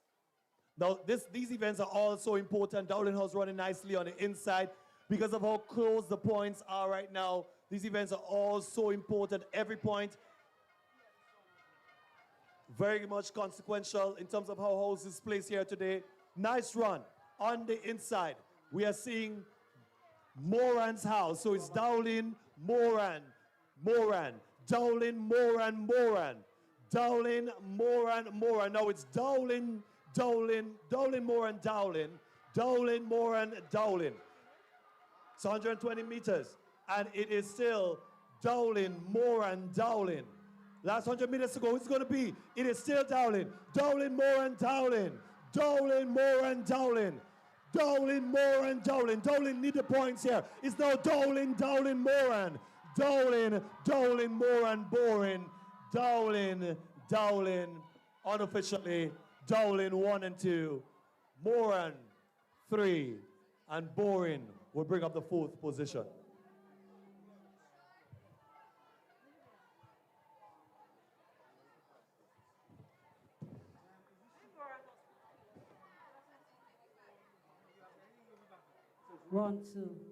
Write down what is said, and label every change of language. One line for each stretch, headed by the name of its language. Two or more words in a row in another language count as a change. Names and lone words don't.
English: Now, these events are all so important. Dowling House running nicely on the inside because of how close the points are right now. These events are all so important. Every point very much consequential in terms of how House is placed here today. Nice run on the inside. We are seeing Moran's House. So it's Dowling, Moran, Moran, Dowling, Moran, Moran, Dowling, Moran, Moran. Now it's Dowling, Dowling, Dowling, Moran, Dowling, Dowling, Moran, Dowling. It's 120 meters, and it is still Dowling, Moran, Dowling. Last 100 meters to go. Who's going to be? It is still Dowling, Dowling, Moran, Dowling, Dowling, Moran, Dowling. Dowling, Moran, Dowling. Dowling need the points here. It's now Dowling, Dowling, Moran. Dowling, Dowling, Moran, Boring. Dowling, Dowling. Unofficially, Dowling 1 and 2. Moran 3. And Boring will bring up the 4th position. One, two.